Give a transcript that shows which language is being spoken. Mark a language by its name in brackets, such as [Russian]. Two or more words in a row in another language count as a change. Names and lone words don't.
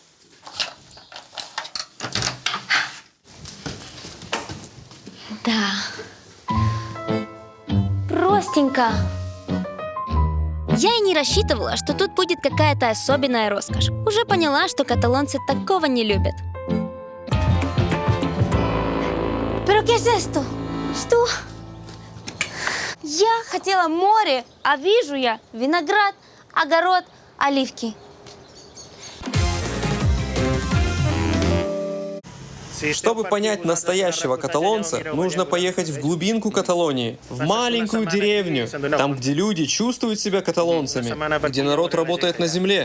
[Russian] Да. Простенько. Я и не рассчитывала, что тут будет какая-то особенная роскошь. Уже поняла, что каталонцы такого не любят. [Spanish] Pero ¿qué es esto? [Russian] Что? Я хотела море, а вижу я виноград, огород, оливки. Чтобы понять настоящего каталонца, нужно поехать в глубинку Каталонии, в маленькую деревню, там, где люди чувствуют себя каталонцами, где народ работает на земле.